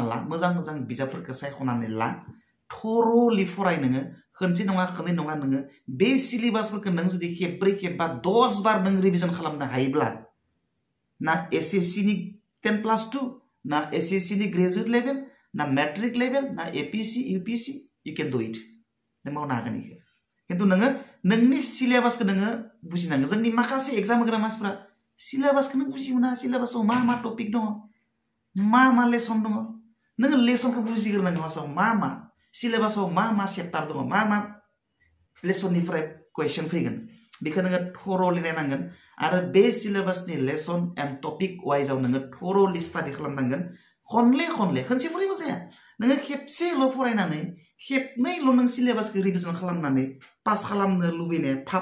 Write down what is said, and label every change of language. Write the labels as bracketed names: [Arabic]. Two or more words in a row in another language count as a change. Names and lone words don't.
[Bodo] ला मोजां बिजाबफोरखौ सायख'नानै ला थरलि फराय नोङो खनसे नङा खननै नङा नोङो बे सिलेबासफोरखौ नों जुदि खेबब्रै खेबबा 10 बार नों रिभिजन खालामनो हायोब्ला ना एसएससि नि 10+2 ना एसएससि नि [English] graduate level [Bodo] ना [English] matric level [Bodo] ना एपीसी यूपीसी [English] you can do it [Bodo] नों मावनो हागोन इखो खिन्थु नोङो नोंनि सिलेबासखौ नोङो बुजिनांगोन जोंनि माखासे एग्जाम होग्रा मानसिफ्रा सिलेबासखौनो बुजि मोना सिलेबासाव मा टपिक दङ मा लेसन दङ नोङो लेसनखौ बुजिग्रोनांगोन फार्स्टआव मा सिलेबासाव मा चेप्टार दङ मा लेसननिफ्राय कुइसन फैगोन बेखौ नोङो थरलि नायनांगोन आरो बे सिलेबासनि [English] lesson and topic wiseआव [Bodo] नोङो थरलि स्टाडि खालामनांगोन खनले खनसे फरायबा जाया नोङो खेबसेल' फरायनानै खेबनैल' नों सिलेबासखौ रिभिजन खालामनानै पास खालामनो लुबैनाया फाब